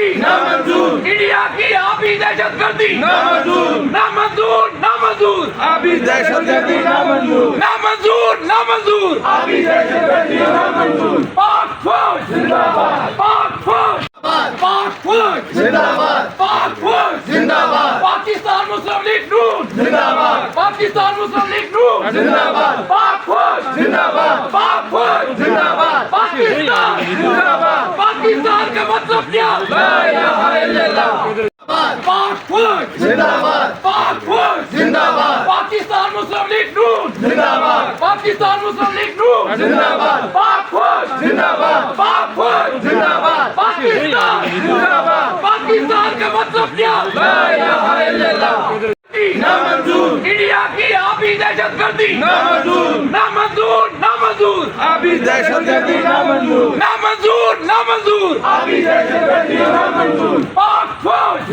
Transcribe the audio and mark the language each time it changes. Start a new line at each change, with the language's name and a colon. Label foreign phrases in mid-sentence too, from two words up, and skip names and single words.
Urdu: نامنظور انڈیا کی آبی دہشت گردی نامنظور نامنظور نامنظور آبی دہشت گردی نامنظور نامنظور نامنظور آبی دہشت گردی نامنظور پاک فوج زندہ باد پاک فوج پاک فوج زندہ باد پاک فوج زندہ باد پاکستان مسلم لیگ نون زندہ باد پاکستان مسلم لیگ نون زندہ باد پاک فوج زندہ باد پاک فوج زندہ باد پاکستان زندہ باد پاکستان کا مطلب کیا
Arabic: لا الہ الا اللہ
Urdu: پاک فوج زندہ باد پاک فوج زندہ باد پاکستان مسلم لیگ نون زندہ باد پاکستان مسلم لیگ نون زندہ باد پاک فوج زندہ باد پاک فوج زندہ باد پاکستان زندہ باد پاکستان کا مطلب کیا
Arabic: لا الہ الا اللہ نامنظور
Urdu: انڈیا کی آبی دہشت گردی نامنظور نامنظور نامنظور آبی دہشت گردی نامنظور نامنظور نامنظور آبی دہشت گردی نامنظور پاک فوج